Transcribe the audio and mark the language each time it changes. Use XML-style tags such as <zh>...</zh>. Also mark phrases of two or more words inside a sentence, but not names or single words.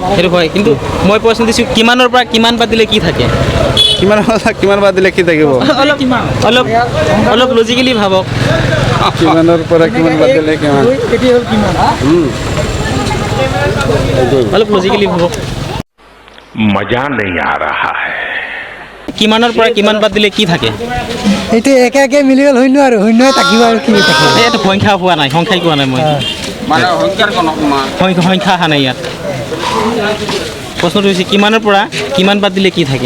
<as>সেইটো হয়, কিন্তু মই প্ৰশ্ন দিছোঁ কিমানৰ পৰা কিমান বাদ দিলে কি থাকে? কিমানৰ পৰা কিমান বাদ দিলে কি থাকিব? অলপ অলপ অলপ লজিকেলি ভাবক। কিমানৰ পৰা কিমান বাদ দিলে কিমান? এটি হ'ল কিমান? অলপ লজিকেলি ভাবক।</as> <hi>मजा नहीं आ रहा है।</hi> <as>কিমানৰ পৰা কিমান বাদ দিলে কি থাকে? এইটো একে একে মিলি গ'ল শূন্য আৰু শূন্যই থাকিব আৰু কি থাকিব? এইটো সংখ্যা পোৱা নাই, সংখ্যাই কোৱা নাই মই। মানে সংখ্যাৰ কোনো সংখ্যা অহা নাই ইয়াত। প্ৰশ্নটো হৈছে কিমানৰ পৰা কিমান বাদ দিলে কি থাকে?</as>